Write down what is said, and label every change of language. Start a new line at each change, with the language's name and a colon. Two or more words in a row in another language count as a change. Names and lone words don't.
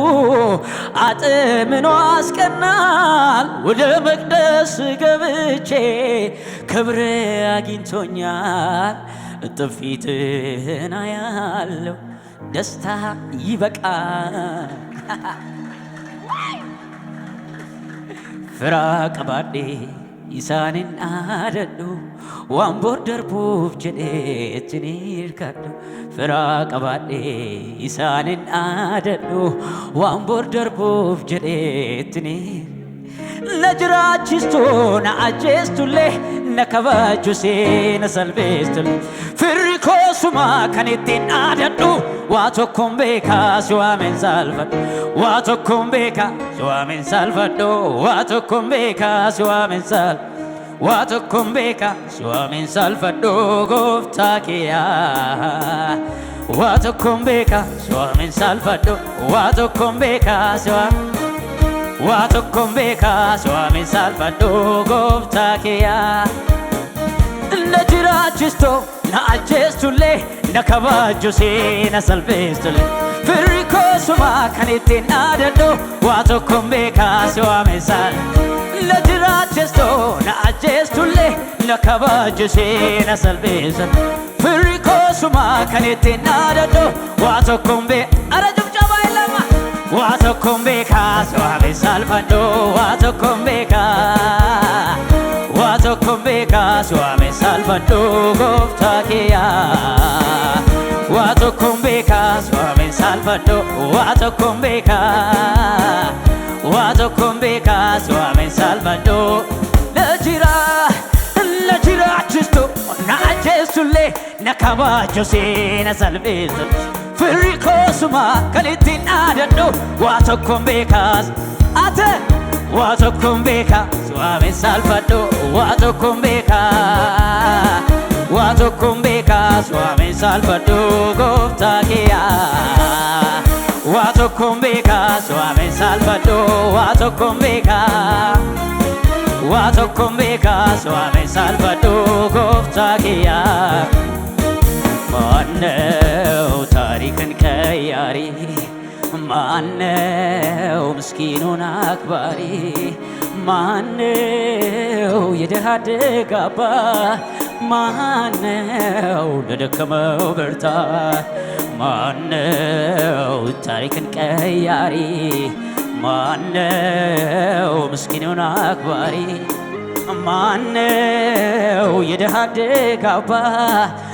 Amharic: አጥምኖ አስቀናል ወደ መቅደስ ገብቼ ክብር አግኝቶኛል እጥፍ ፊትህን አያለሁ ደስታ ይበቃል ፍራቅ ባዴ
Oromo: Isaanin aadadhu waan boordarbuuf jedheettini hirkadhu firaa qabaadhee isaanin aadadhu waan boordarbuuf jedheettini na jiraachistu na ajjeestullee na kabajusee na salpheestullee firri koosuma kan ittiin aadadhu waa tokkoon beekaa si waamen salphadhu waa tokkoon beekaa si waamen salphadhu waa tokkoon beekaa si waamen salphadhu waa tokkoon beekaa si waamen salphadhu gooftaa kiyyaa waa tokkoon beekaa si waamen salphadhu waa tokkoon beekaa si waamen waa tokkoon beekaa si waamen salphadhu gooftaa kiyyaa na jiraachistu na ajjeestullee na kabajusee na salpheestullee firri koosuma kan ittiin aadadhu waa tokkoon beekaa si waamen salphadhu na jiraachistu na ajjeestullee na kabajusee na salpheestullee firri koosuma kan ittiin aadadhu waa tokkoon beekaa ara jubjaba ilama waa tokkoon beekaa si waamen salphadhu waa tokkoon beekaa waa tokkoon beekaa si waamen salphadhu gooftaa kiyyaa waa tokkoon beekaa si waamen salphadhu waa tokkoon beekaa waa tokkoon beekaa si waamen salphadhu na jiraachistu na ajjeestullee na kabajusee na salpheestullee firri koosuma kan ittiin aadadhu waa tokkoon beekaa ate waa tokkoon beekaa si waamen salphadhu waa tokkoon beekaa waa tokkoon beekaa si waamen salphadhu gooftaa kiyyaa waa tokkoon beekaa si waamen salphadhu waa tokkoon beekaa waa tokkoon beekaa si waamen salphadhu gooftaa kiyyaa
Amharic: ማነው ታሪክን ቀያሪ ማነው ምስኪኑን አክባሪ ማነው የድሃ አደግ አባት ማነው ለደከመው ብርታት ማነው ታሪክን ቀያሪ ማነው ምስኪኑን አክባሪ ማነው የድሃ አደግ አባት